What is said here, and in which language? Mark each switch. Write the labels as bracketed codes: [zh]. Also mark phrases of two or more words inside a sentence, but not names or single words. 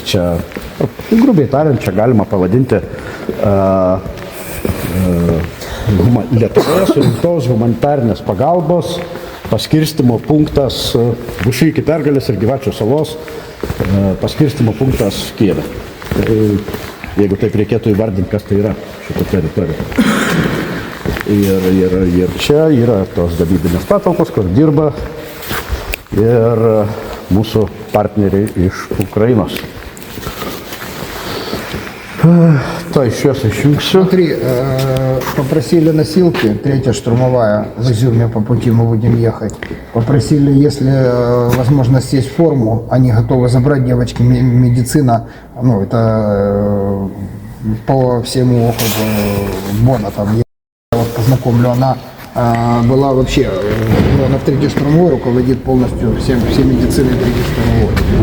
[lt] Čia, grubiai tariant, čia galima pavadinti Lietuvoje surinktos humanitarinės pagalbos paskirstymo punktas Bušy iki Pergalės ir Gyvačių salos paskirstymo punktas Kijeve. Jeigu taip reikėtų įvardinti, kas tai yra šita teritorija. Ir čia yra tos gamybinės patalpos, kur dirba ir mūsų partneriai iš Ukrainos. [ru] То сейчас išjungsiu. Смотри, попросили носилки, 3-я штурмовая, в Изюме по пути мы будем ехать. Попросили, если возможность есть, форму, они готовы забрать, девочки, медицина, ну, это по всему округу Бона, там, я вас познакомлю, она была вообще, она в 3-й штурмовой руководит полностью всей медициной 3-й штурмовой.